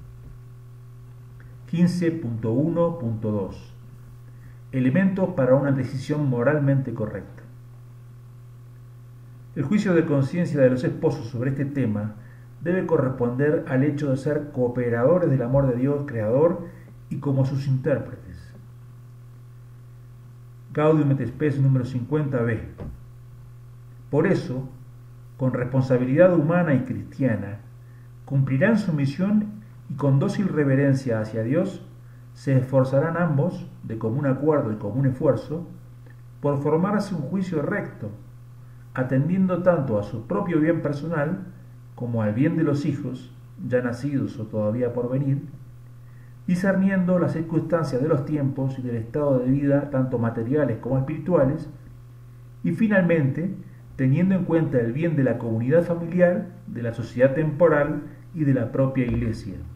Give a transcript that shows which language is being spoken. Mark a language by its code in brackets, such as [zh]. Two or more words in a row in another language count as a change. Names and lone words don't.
[es] 15.1.2 Elementos para una decisión moralmente correcta. El juicio de conciencia de los esposos sobre este tema debe corresponder al hecho de ser cooperadores del amor de Dios creador y como sus intérpretes. Gaudium et Spes número 50b. Por eso, con responsabilidad humana y cristiana, cumplirán su misión y con dócil reverencia hacia Dios se esforzarán ambos, de común acuerdo y común esfuerzo, por formarse un juicio recto, atendiendo tanto a su propio bien personal como al bien de los hijos, ya nacidos o todavía por venir, discerniendo las circunstancias de los tiempos y del estado de vida, tanto materiales como espirituales, y finalmente teniendo en cuenta el bien de la comunidad familiar, de la sociedad temporal y de la propia Iglesia.